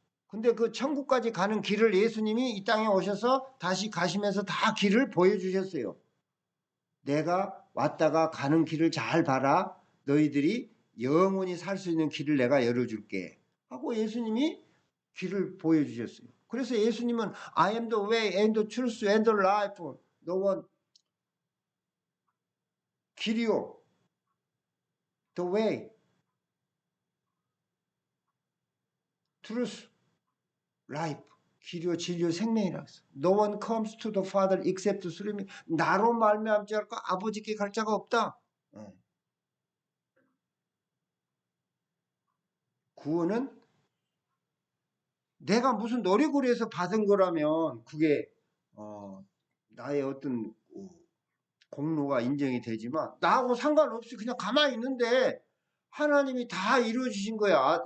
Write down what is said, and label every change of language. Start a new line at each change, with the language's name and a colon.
Korean: 근데 그 천국까지 가는 길을 예수님이 이 땅에 오셔서 다시 가시면서 다 길을 보여주셨어요. 내가 왔다가 가는 길을 잘 봐라. 너희들이 영원히 살 수 있는 길을 내가 열어줄게 하고 예수님이 길을 보여주셨어요. 그래서 예수님은
English: I am the way and the truth and the life. No one
Korean: 길이요.
English: The way. truth. life.
Korean: 길이요 진리요 생명이라고 했어.
English: No one comes to the Father except through me.
Korean: 나로 말미암지 않고 아버지께 갈 자가 없다. 구원은 내가 무슨 노력을 해서 받은 거라면 그게 나의 어떤 공로가 인정이 되지만 나하고 상관없이 그냥 가만히 있는데 하나님이 다 이루어 주신 거야.